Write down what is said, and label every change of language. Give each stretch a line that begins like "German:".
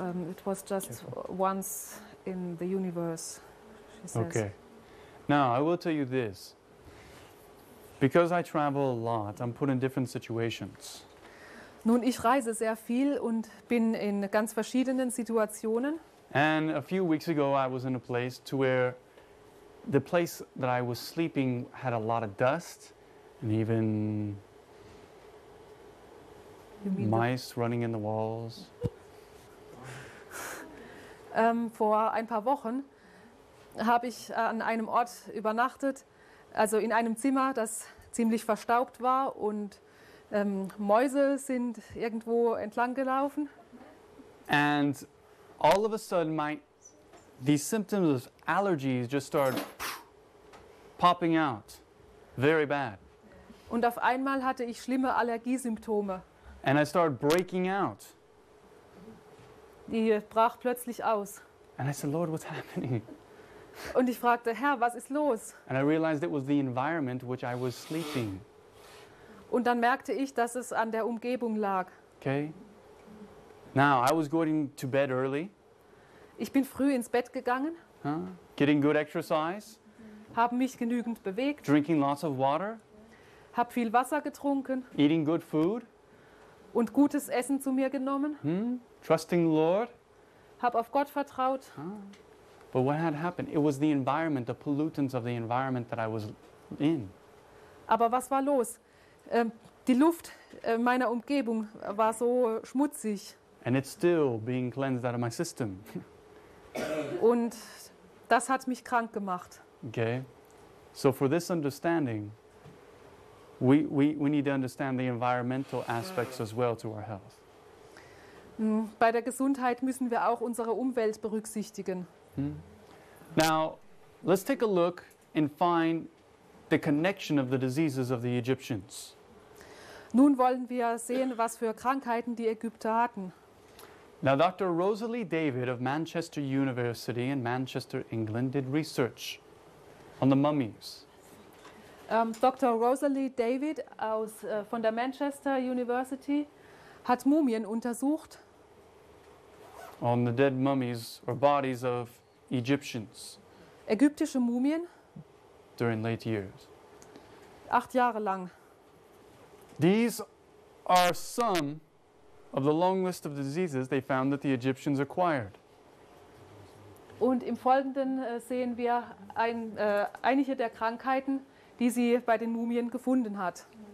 English: It was just once in the universe, she says. Okay. Now, I will tell you this. Because I travel a lot, I'm put in different situations.
German: Nun, ich reise sehr viel und bin in ganz verschiedenen Situationen.
English: And a few weeks ago, I was in a place to where the place that I was sleeping had a lot of dust and even... mice running in the walls.
German: Vor ein paar Wochen habe ich an einem Ort übernachtet, also in einem Zimmer, das ziemlich verstaubt war und Mäuse sind irgendwo entlang gelaufen.
English: And all of a sudden these symptoms of allergies just start popping out. Very bad.
German: Und auf einmal hatte ich schlimme Allergiesymptome.
English: And I started breaking out.
German: Die brach plötzlich aus.
English: And I said, Lord, what's happening?
German: Und ich fragte, Herr, was ist los?
English: And I realized it was the environment which I was sleeping.
German: Und dann merkte ich, dass es an der Umgebung lag.
English: Okay. Now, I was going to bed early.
German: Ich bin früh ins Bett gegangen.
English: Huh? Getting good exercise.
German: Haben mich genügend bewegt.
English: Drinking lots of water.
German: Hab viel Wasser getrunken.
English: Eating good food.
German: Und gutes Essen zu mir genommen.
English: Hmm? Trusting the Lord.
German: Hab auf Gott vertraut.
English: Ah. But what had happened? It was the environment, the pollutants of the environment that I was in.
German: Aber was war los? Die Luft meiner Umgebung war so schmutzig.
English: And it's still being cleansed out of my system.
German: Und das hat mich krank gemacht.
English: Okay. So for this understanding... We need to understand the environmental aspects as well to our health.
German: Bei der Gesundheit müssen wir auch unsere Umwelt berücksichtigen. Hmm.
English: Now, let's take a look and find the connection of the diseases of the Egyptians.
German: Nun wollen wir sehen, was für Krankheiten die Ägypter hatten.
English: Now, Dr. Rosalie David of Manchester University in Manchester, England, did research on the mummies.
German: Dr. Rosalie David aus von der Manchester University hat Mumien untersucht.
English: On the dead mummies or bodies of Egyptians.
German: Ägyptische Mumien.
English: During late years.
German: 8 Jahre lang.
English: These are some of the long list of diseases they found that the Egyptians acquired.
German: Und im Folgenden sehen wir einige der Krankheiten, die sie bei den Mumien gefunden hat.